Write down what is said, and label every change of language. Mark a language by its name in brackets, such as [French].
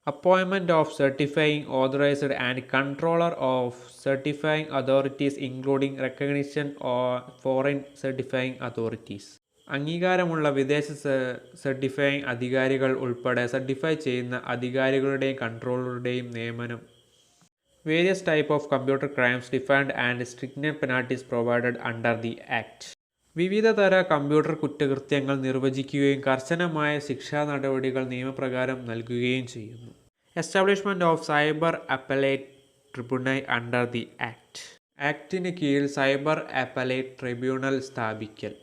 [English] Appointment of certifying authorised and controller of certifying authorities including recognition of foreign certifying authorities. [Malayalam] അംഗീകാരമുള്ള വിദേശ സർട്ടിഫയിങ് അധികാരികൾ ഉൾപ്പെടെ സർട്ടിഫൈ ചെയ്യുന്ന അധികാരികളുടെയും കൺട്രോളറുടെയും നിയമനം. [English] Various type of computer crimes defined and stringent penalties provided under the Act. [Malayalam] വിവിധ തര computer കുറ്റകൃത്യങ്ങൾ നിർവചിക്കുകയും കർശനമായ ശിക്ഷാ നടപടികൾ നിയമപ്രകാരം നൽകുകയും ചെയ്യുന്നു. [English] Establishment of cyber appellate tribunal under the act. [Malayalam] ആക്ടിന് കീഴിൽ സൈബർ അപ്പലേറ്റ് ട്രിബ്യൂണൽ സ്ഥാപിക്കൽ.